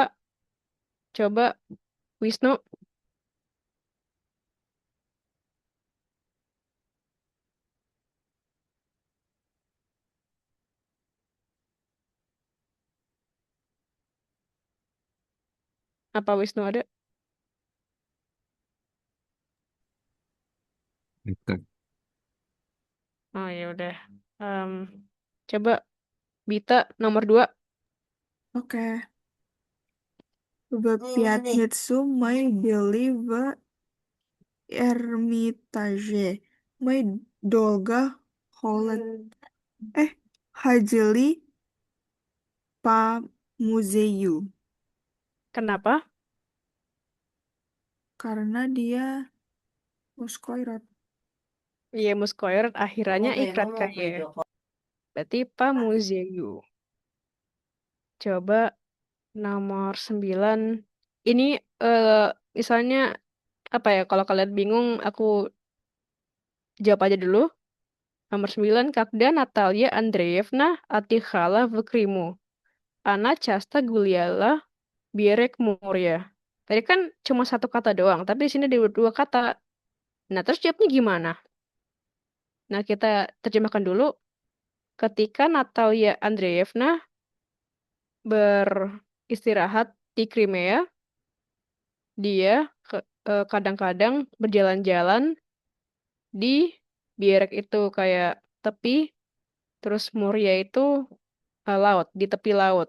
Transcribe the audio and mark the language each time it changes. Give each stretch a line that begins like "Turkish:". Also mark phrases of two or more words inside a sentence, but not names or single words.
Indonesian: Coba Wisnu. Apa Wisnu ada? Gitu. Oh ya udah. Em, coba Bita nomor 2. Oke.
Russian: В пятницу мы были в Эрмитаже. Мы долго ходили по музею.
Indonesian: Kenapa? Karena dia Muskoirat. Iya, muskoir akhirannya ikrat kaye. Berarti Pamuzeyu. Coba nomor 9. Ini misalnya apa ya, kalau kalian bingung aku jawab aja dulu. Nomor 9,
Russian: Когда Наталья Андреевна отдыхала в Крыму, она часто гуляла берег моря.
Indonesian: Tadi kan cuma satu kata doang, tapi di sini ada dua kata. Nah, terus jawabnya gimana? Nah, kita terjemahkan dulu. Ketika Natalia Andreevna beristirahat di Crimea, dia kadang-kadang berjalan-jalan di Bierek itu kayak tepi, terus Moria itu laut, di tepi laut.